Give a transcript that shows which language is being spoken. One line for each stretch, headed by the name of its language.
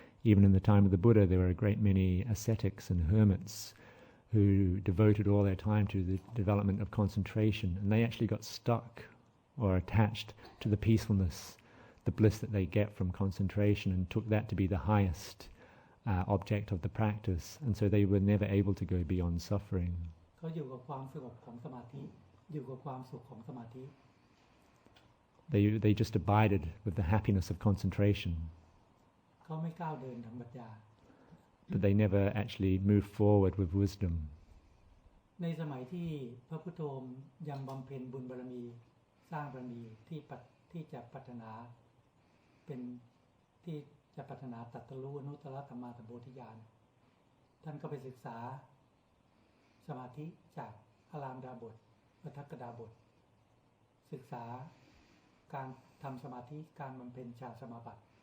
English: Even in the time of the Buddha, there were a great many ascetics and hermits who devoted all their time to the development of concentration, and they actually got stuck or attached to the peacefulness, the bliss that they get from concentration, and took that to be the highest object of the practice, and so they were never able to go beyond suffering.
Thai: เขาอยู่กับความสงบของสมาธิอยู่กับความสุขของสมาธิ
English: They just abided with the happiness of concentration.
Thai: เขาไม่ก้าวเดินทางปัญญา
English: But they never actually moved forward with wisdom.
Thai: ในสมัยที่พระพุทโธยังบำเพ็ญบุญบารมีสร้างบารมีที่จะพัฒนาเป็นที่จะพัฒนาตรัสรู้อนุตตรธรรมาสโพธิญาณท่านก็ไปศึกษาสมาธิจากอารามดาบทวัฏกดาบทศึกษาการทำสมาธิการบำเพ็ญฌานสมาบัติ